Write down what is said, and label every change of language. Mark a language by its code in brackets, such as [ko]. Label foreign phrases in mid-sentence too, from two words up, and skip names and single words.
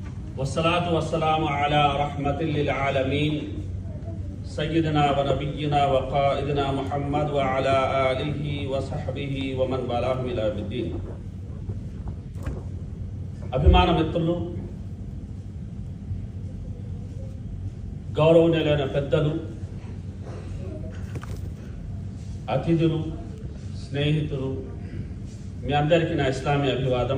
[ar] والصلاة والسلام على رحمة للعالمين سيدنا ونبينا وقائدنا محمد وعلى آله وصحبه ومن والاه إلى يوم الدين. [te] అభిమాన మిత్రులు, గౌరవనీయులైన పెద్దలు, అతిథులు, స్నేహితులు, మీ అందరికీ నా ఇస్లామీ అభివాదం.